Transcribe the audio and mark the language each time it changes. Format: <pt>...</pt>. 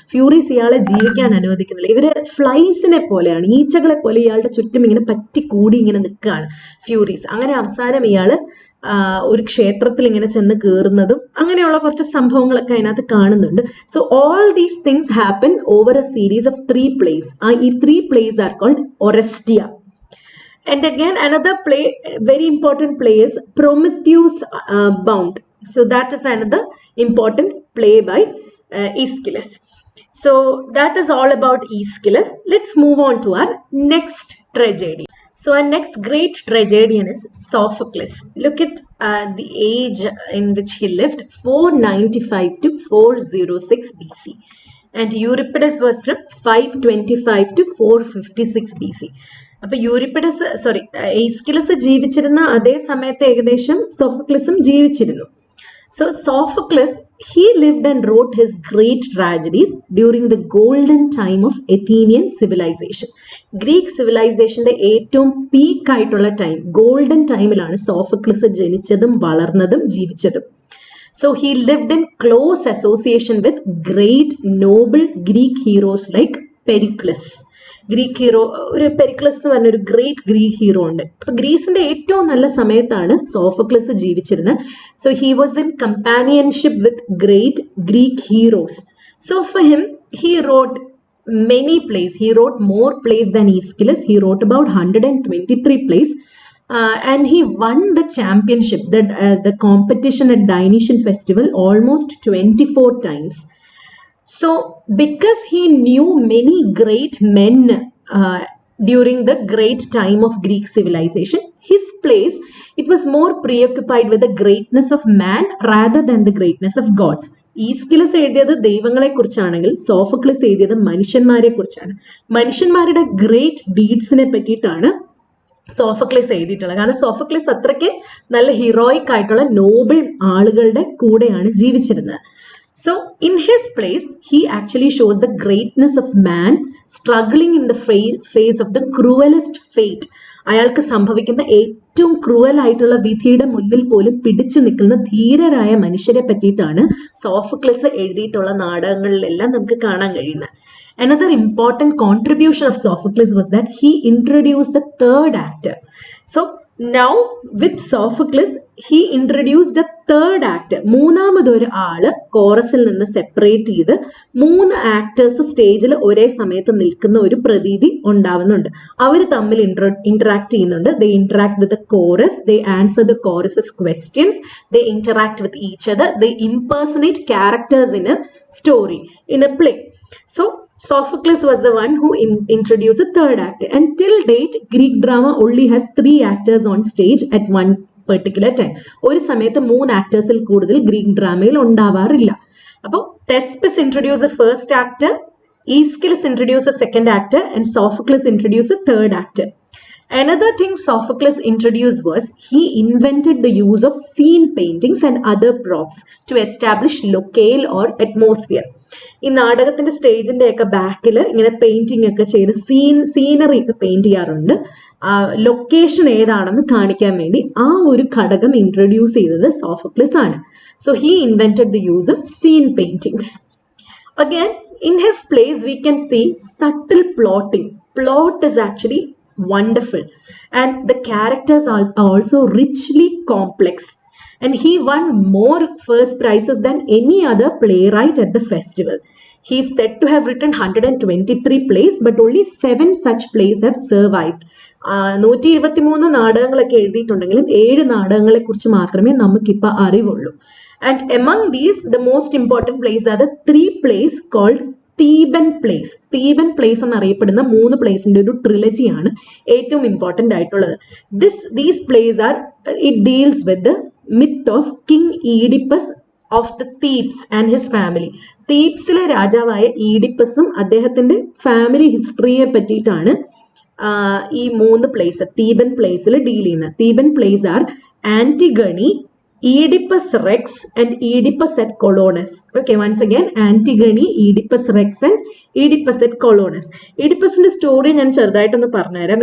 <ml>ഫ്യൂറീസ് ഇയാളെ ജീവിക്കാൻ അനുവദിക്കുന്നില്ല. ഇവര് ഫ്ലൈസിനെ പോലെയാണ്, ഈച്ചകളെ പോലെ ഇയാളുടെ ചുറ്റും ഇങ്ങനെ പറ്റിക്കൂടി ഇങ്ങനെ നിൽക്കുകയാണ് ഫ്യൂറീസ്. അങ്ങനെ അവസാനം ഇയാള് ഒരു ക്ഷേത്രത്തിൽ ഇങ്ങനെ ചെന്ന് കയറുന്നതും അങ്ങനെയുള്ള കുറച്ച് സംഭവങ്ങളൊക്കെ അതിനകത്ത് കാണുന്നുണ്ട്.</ml> <en>So all these things happen over a series of 3 plays. ഈ 3 plays are called Oresteia. And again, another play, very important play is Prometheus Bound. So that is another important play by Aeschylus. So that is all about Aeschylus. Let's move on to our next tragedy. So our next great tragedian is Sophocles. Look at the age in which he lived, 495 to 406 BC. And Euripides was from 525 to 456 BC.</en> <ml>അപ്പൊ എയ്സ്കിലസ് ജീവിച്ചിരുന്ന അതേ സമയത്ത് ഏകദേശം സോഫോക്ലിസും ജീവിച്ചിരുന്നു.</ml> <en>So Sophocles he lived and wrote his great tragedies during the golden time of Athenian civilization.</en> <ml>Greek സിവിലൈസേഷന്റെ ഏറ്റവും peak ആയിട്ടുള്ള time, golden ടൈമിലാണ് Sophocles ജനിച്ചതും വളർന്നതും ജീവിച്ചതും.</ml> <en>So he lived in close association with great noble Greek heroes like Pericles.</en> <ml>Greek hero, ഒരു പെരിക്ലസ് എന്ന് പറഞ്ഞ ഒരു great Greek hero ഉണ്ട്. അപ്പൊ ഗ്രീസിന്റെ ഏറ്റവും നല്ല സമയത്താണ് സോഫോക്ലിസ് ജീവിച്ചിരുന്നത്.</ml> <en>So he was in companionship with great Greek heroes. So for him he wrote many plays. He wrote more plays than Aeschylus. He wrote about 123 plays. And he won the championship, the competition at Dionysian festival almost 24 times. So because he knew many great men during the great time of Greek civilization, his plays, it was more preoccupied with the greatness of man rather than the greatness of gods.</en> <ml>Aeschylus എഴുതിയത് ദൈവങ്ങളെ കുറിച്ചാണെങ്കിൽ Sophocles എഴുതിയത് മനുഷ്യന്മാരെ കുറിച്ചാണ്. മനുഷ്യന്മാരുടെ great ഡീഡ്സിനെ പറ്റിയിട്ടാണ് സോഫക്ലിസ് എഴുതിയിട്ടുള്ളത്. കാരണം സോഫക്ലിസ് അത്രയ്ക്ക് നല്ല ഹീറോയിക് ആയിട്ടുള്ള നോബിൾ ആളുകളുടെ കൂടെയാണ് ജീവിച്ചിരുന്നത്.</ml> <en>So in his place, he actually shows the greatness of man struggling in the face of the cruelest fate.</en> <ml>അയാൾക്ക് സംഭവിക്കുന്ന ഏറ്റവും ക്രൂവൽ ആയിട്ടുള്ള വിധിയുടെ മുന്നിൽ പോലും പിടിച്ചു നിൽക്കുന്ന ധീരരായ മനുഷ്യരെ പറ്റിയിട്ടാണ് സോഫക്ലിസ് എഴുതിയിട്ടുള്ള നാടകങ്ങളിലെല്ലാം നമുക്ക് കാണാൻ കഴിയുന്നത്.</ml> <en>Another important contribution of Sophocles was that he introduced the third actor. So now with Sophocles, he introduced a third actor.</en> <ml>മൂന്നാമതൊരു ആള് കോറസിൽ നിന്ന് സെപ്പറേറ്റ് ചെയ്ത് 3 ആക്ടേഴ്സ് സ്റ്റേജിൽ ഒരേ സമയത്ത് നിൽക്കുന്ന ഒരു പ്രതീതി ഉണ്ടാവുന്നുണ്ട്. അവർ തമ്മിൽ ഇന്ററാക്ട് ചെയ്യുന്നുണ്ട്.</ml> <en>They interact with the chorus, they answer the chorus's questions, they interact with each other, they impersonate characters in a story, in a play. So Sophocles was the one who introduced the third actor, and till date Greek drama only has 3 actors on stage at one particular time.</en> <ml>ഒരു സമയത്ത് 3 ആക്ടേഴ്സിൽ കൂടുതൽ Greek ഡ്രാമയിൽ ഉണ്ടാവാറില്ല.</ml> <en>അപ്പോൾ Thespis introduced the first actor, Aeschylus introduced the second actor, and Sophocles introduced the third actor. Another thing Sophocles introduced was he invented the use of scene paintings and other props to establish locale or atmosphere.</en> <ml>ഈ നാടകത്തിന്റെ സ്റ്റേജിന്റെ ഒക്കെ ബാക്കിൽ ഇങ്ങനെ painting ഒക്കെ ചെയ്ത് scenery ഒക്കെ paint ചെയ്യാറുണ്ട്. Location ഏതാണെന്ന് കാണിക്കാൻ വേണ്ടി ആ ഒരു ഘടകം ഇൻട്രൊഡ്യൂസ് ചെയ്തത് സോഫോക്ലിസ് ആണ്.</ml> <en>So he invented the use of scene paintings. Again, in his plays we can see subtle plotting. Plot is actually wonderful, and the characters are also richly complex. And he won more first prizes than any other playwright at the festival. He is said to have written 123 plays, but only 7 such plays have survived.</en> <ml>123 നാടകങ്ങളൊക്കെ എഴുതിയിട്ടുണ്ടെങ്കിലും 7 നാടകങ്ങളെ കുറിച്ച് മാത്രമേ നമുക്കിപ്പോൾ അറിവുള്ളൂ.</ml> <en>And among these, the most important plays are the 3 plays called Theban plays.</en> <ml>Theban plays എന്നറിയപ്പെടുന്ന 3 പ്ലേസിന്റെ ഒരു ട്രിലജിയാണ് ഏറ്റവും important ആയിട്ടുള്ളത്.</ml> <en>These plays are, it deals with the myth of King Oedipus of the Thebes and his family.</en> <ml>തീബ്സിലെ രാജാവായ ഈഡിപ്പസും അദ്ദേഹത്തിന്റെ family ഹിസ്റ്ററിയെ പറ്റിയിട്ടാണ് ഈ 3 place തീബൻ പ്ലേസിൽ deal ചെയ്യുന്നത്.</ml> <en>Theban plays are Antigone, Oedipus Rex and Oedipus at Colonus. Okay, once again, Antigone, Oedipus Rex and Oedipus at Colonus.</en> <ml>Oedipus's story ഞാൻ ചെറുതായിട്ടൊന്ന് പറഞ്ഞുതരാം.</ml>